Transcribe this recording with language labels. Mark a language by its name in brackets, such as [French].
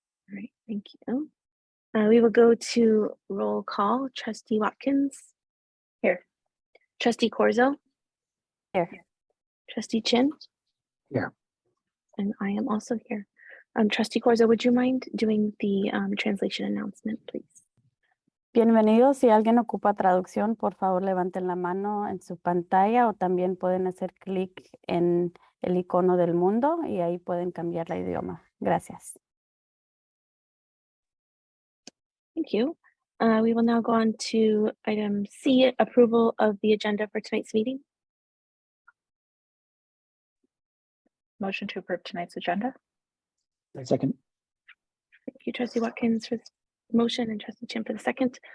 [English] All right, thank you. We will go to roll call. Trustee Watkins. Here. Trustee Corzo. Here. Trustee Chin. Here. And I am also here. Trustee Corzo, would you mind doing the translation announcement, please? [Spanish] Bienvenidos. Si alguien ocupa traducción, por favor levanten la mano en su pantalla o también pueden hacer clic en el icono del mundo y ahí pueden cambiar la idioma. Gracias. [English] Thank you. We will now go on to item C, approval of the agenda for tonight's meeting. Motion to approve tonight's agenda. Second. Thank you, Trustee Watkins, for the motion and Trustee Chin for the second.